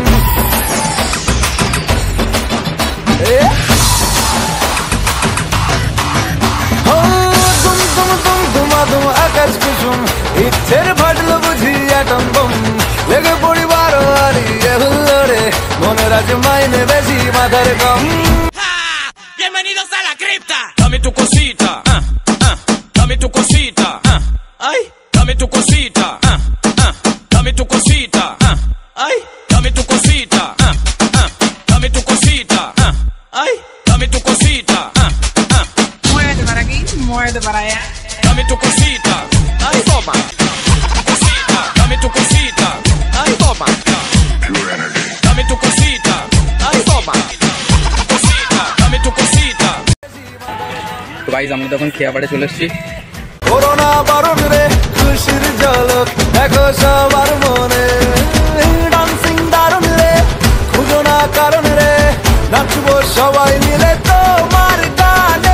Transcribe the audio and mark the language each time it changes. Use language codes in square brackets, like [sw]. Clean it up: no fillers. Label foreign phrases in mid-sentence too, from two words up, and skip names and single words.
[bn] তুম আকাশ কুসুম ইচ্ছের ফাটল বুঝি আটম বম লেগে পড়িবার হুল্লোড়ে মনের আজ মাইনে বেশি মাথার কম। [es] Bienvenidos a la cripta. Dame tu cosita, dame tu cosita, ay, dame tu cosita, dame tu cosita, ay, dame tu cosita, dame tu cosita, ay, dame tu cosita, muévete para aquí, muévete para allá. dame tu cosita, ay, toma, cosita, dame tu cosita, ay, toma, dame tu cosita, ay, toma. [bn] গাইস আমরা তখন খেয়াপাড়ে চলে এসেছি। করোনা বারণ রে খুশির ঝলক দেখো সবার মনে, ডান্সিং দারুণ রে খুঁজো না কারণ রে নাচবো সবাই মিলে তোমার গানে।